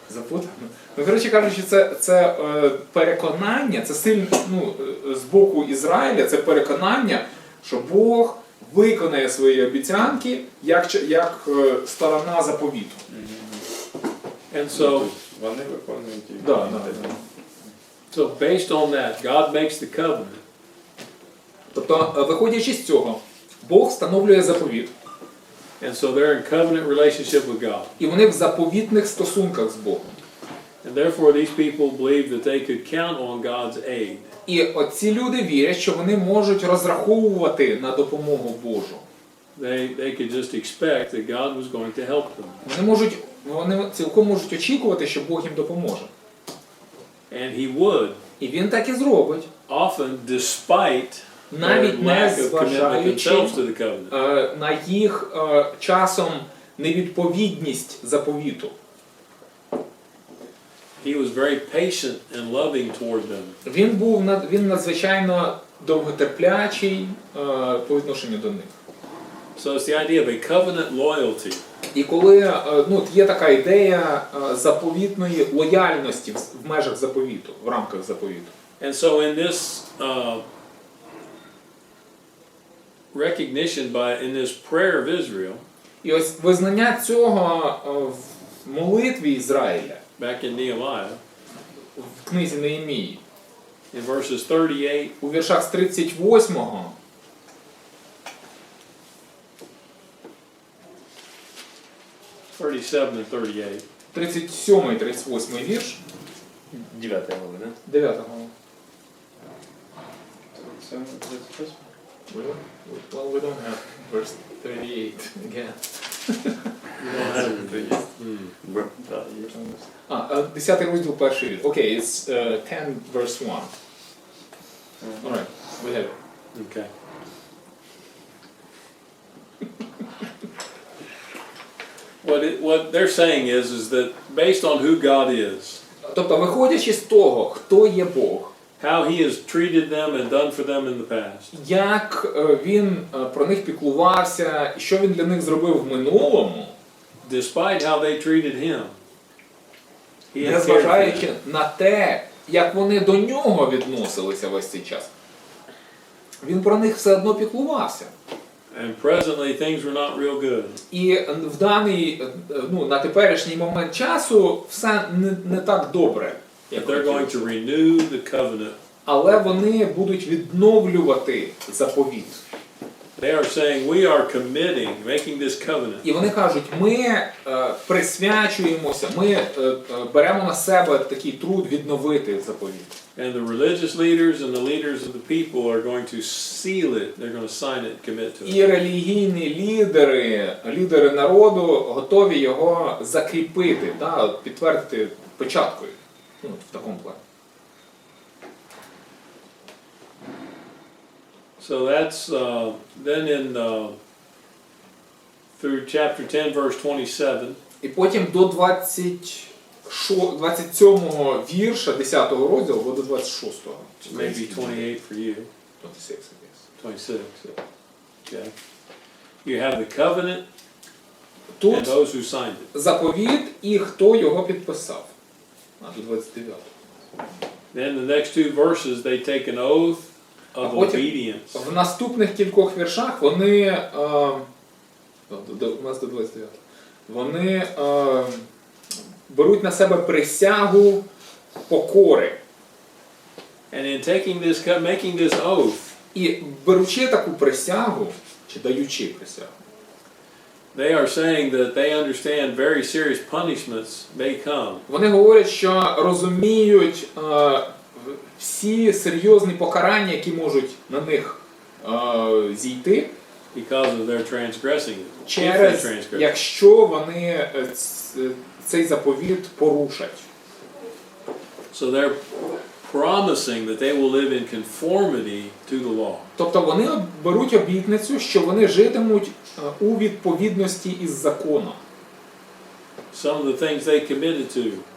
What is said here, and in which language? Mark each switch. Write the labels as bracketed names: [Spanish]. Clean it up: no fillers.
[Ukrainian] Запутано? Ну, коротше кажучи, це переконання, це сильно, з боку Ізраїля, це переконання, що Бог виконає свої обіцянки як сторона заповіту. [English] And so, [Ukrainian] Вони виконують їх. Да. [English] so based on that, God makes the covenant. [Ukrainian] Тобто, виходячи з цього, Бог встановлює заповіт. [English] And so they're in covenant relationship with God. [Ukrainian] І вони в заповітних стосунках з Богом. [English] And therefore these people believe that they could count on God's aid. [Ukrainian] І оці люди вірять, що вони можуть розраховувати на допомогу Божу. [English] They could just expect that God was going to help them. [Ukrainian] Вони цілком можуть очікувати, що Бог їм допоможе. [English] And he would, [Ukrainian] І він так і зробить. [English] often despite their [Ukrainian] Навіть не [English] lack of commitment [Ukrainian] зважаючи [English] themselves to the covenant. [Ukrainian] на їх часом невідповідність заповіту. [English] He was very patient and loving toward them. [Ukrainian] Він надзвичайно довготерплячий по відношенню до них. [English] So it's the idea of a covenant loyalty. [Ukrainian] І коли є така ідея заповітної лояльності в межах заповіту, в рамках заповіту. [English] And so in this recognition in this prayer of Israel, [Ukrainian] І ось визнання цього в молитві Ізраїля, [English] back in Nehemiah, [Ukrainian] в книзі Неємії, [English] in verses 38, [Ukrainian] у віршах з 38 [English] 37 and 38, [Ukrainian] 37 і 38 вірш, 9 глава, да? 9 глава. [English] Well, we don't have verse 38 again. [Ukrainian] Да, є. 10 розділ, перший вірш. [English] Окей, it's 10 verse 1. Alright, we have it. okay. What they're saying is that based on who God is, [Ukrainian] Тобто, виходячи з того, хто є Бог, [English] how He has treated them and done for them in the past, [Ukrainian] як він про них піклувався, і що він для них зробив в минулому, [English] despite how they treated Him, He has cared for them. [Ukrainian] незважаючи на те, як вони до нього відносилися весь цей час, він про них все одно піклувався. [English] And presently things were not real good. [Ukrainian] І в даний, на теперішній момент часу все не так добре, як [English] But they're going to [Ukrainian] хотілося. [English] renew the covenant. [Ukrainian] Але вони будуть відновлювати заповіт. [English] They are saying we are committing, making this covenant. [Ukrainian] І вони кажуть, ми присвячуємося, ми беремо на себе такий труд відновити заповіт. [English] And the religious leaders and the leaders of the people are going to seal it. They're going to sign it, commit to it. [Ukrainian] І релігійні лідери народу готові його закріпити, підтвердити печаткою. В такому плані. [English] So that's then in through chapter 10, verse 27. [Ukrainian] І потім до 27-го вірша 10-го розділу, або до 26-го. [English] Maybe 28 for you. 26, I guess. 26. Okay. You have the covenant and [Ukrainian] Тут [English] those who signed it. [Ukrainian] заповіт і хто його підписав. До 29-го. [English] Then the next two verses, they take an oath of obedience. [Ukrainian] В наступних кількох віршах вони, у нас до 29-го, вони беруть на себе присягу покори. [English] And in making this oath, [Ukrainian] І беручи таку присягу, чи даючи присягу, [English] they are saying that they understand very serious punishments may come. [Ukrainian] вони говорять, що розуміють всі серйозні покарання, які можуть на них зійти, [English] Because of their transgressing it. If they [Ukrainian] через, [English] transgress. [Ukrainian] якщо вони цей заповіт порушать. [English] So they're promising that they will live in conformity to the law. [Ukrainian] Тобто вони беруть обітницю, що вони житимуть у відповідності із законом. [English] Some of the things they committed to.